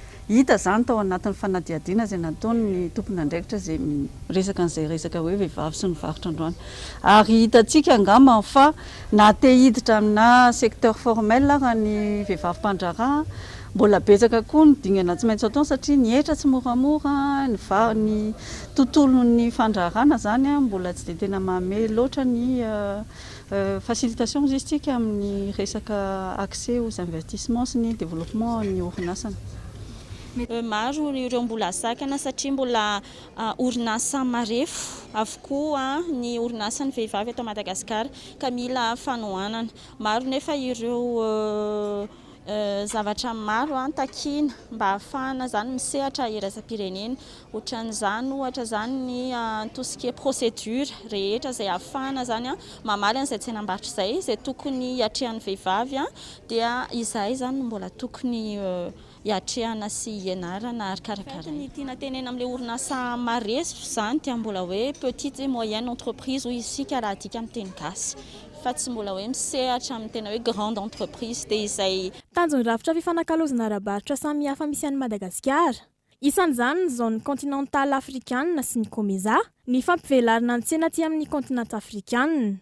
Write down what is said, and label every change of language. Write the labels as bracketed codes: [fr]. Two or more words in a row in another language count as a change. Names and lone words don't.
[mg] hita zany tao anatin'ny fanadiadiana izay nataony ny tompona andraikitra zay resaka an'izay resaka hoe vehivavy sy ny varotra androany ary hitantsika angamba fa na te hiditra amina [fr] secteur formel [mg] raha ny vehivavy mpandraharaha mbola betsaka koa ny dingana tsy maintsy atao satria ny etra tsy moramora ny tontolon'ny fandraharana zany mbola tsy dia tena mahame loatra ny [fr] facilitation logistique [mg] amin'ny resaka [fr] accès aux investissements [mg] sy ny développement ny orinasana. Maro ireo mbola sakana satria mbola orinasa marefo avokoa ny orinasan'ny vehivavy ato Madagasikara ka mila fanohanana. Maro nefa ireo zavatra maro takina mba ahafahana zany misehatra iraisam-pirenena ohatran'izany ohatra zany ny [fr] tout ce qui est procédure [mg] rehetra izay ahafahana zany mamaly an'izay tsenam-barotra izay izay tokony hiatrehan'ny vehivavy dia izay zany mbola tokony hiatrehana sy hianarana ary karakara. Ny tiana tenena amin'ilay orinasa maresy zany dia mbola hoe [fr] petite et moyenne entreprise [mg] hoy isika raha adika amin'ny teny gasy. Fa tsy mbola hoe misehatra amin'ny tena hoe [fr] grande entreprise [mg] dia izay tanjony rafitra fifanakalozana ara-barotra samy hafa misy an'i Madagasikara. Isan'izany ny [fr] zone continentale africaine [mg] sy ny COMESA, ny fampivelarana ny tsena aty amin'ny [fr] continent africaine.